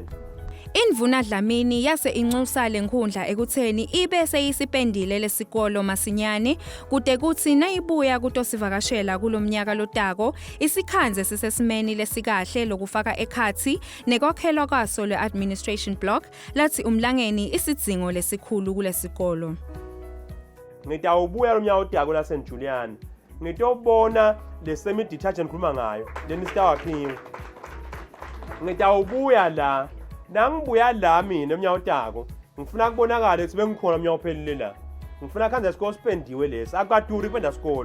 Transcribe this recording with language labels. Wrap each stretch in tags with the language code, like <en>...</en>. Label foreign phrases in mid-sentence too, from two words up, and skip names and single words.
<ss>Indvuna Dlamini yase inxusa lenkhundla ekutheni ibe seyisipendile lesikolo masinyane kude kuthi nayibuya kutosivakashela kulomnyaka lotako isikhanze sisesimeni lesikahle lokufaka ekhathi nekwakhelwa kwaso le-</ss> <en>administration block</en> <ss>lathi umlangeni isidzingo lesikhulu kulesikolo. Ngitawubuya lomnyaka lotako la St Julian ngitobona le</ss> <en>semi detached</en> <ss>ngikhuluma ngayo leni sitawakhiwa. Ngitawubuya la nangibuya la mina emnyaka otako ngifuna kubonakala ukuthi bengikhona emnyaka ophelile la. Ngifuna khanze isikolo spendiwe lesi akaduri kwenda isikolo.</ss>